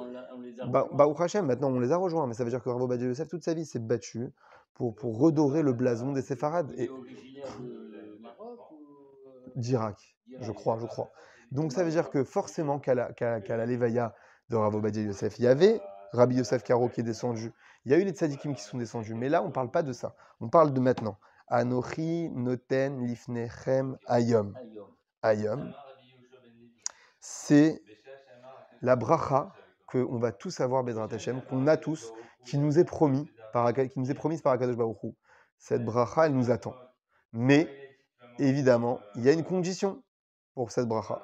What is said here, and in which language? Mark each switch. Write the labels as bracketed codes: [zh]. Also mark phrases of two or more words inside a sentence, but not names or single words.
[he] ברוך השם, [fr] maintenant on les a rejoints, mais ça veut dire que Rav Ovadia Yosef, toute sa vie, s'est battu pour redorer le blason des séfarades. Il est originaire de Maroc ou d'Irak, je crois. Donc ça veut dire que forcément qu'à la Levaya de Rav Ovadia Yosef, il y avait Rabbi Yosef Karo qui est descendu, il y a eu les tzadikim qui sont descendus, mais là on ne parle pas de ça, on parle de maintenant. [he] אנכי נותן לפניכם היום. Ayom, [fr] c'est la bracha qu'on va tous avoir, [he] בעזרת השם, [fr] qu'on a tous, qui nous est promise par [he] הקדוש ברוך הוא. [fr] Cette bracha, elle nous attend. Mais, évidemment, il y a une condition pour cette bracha.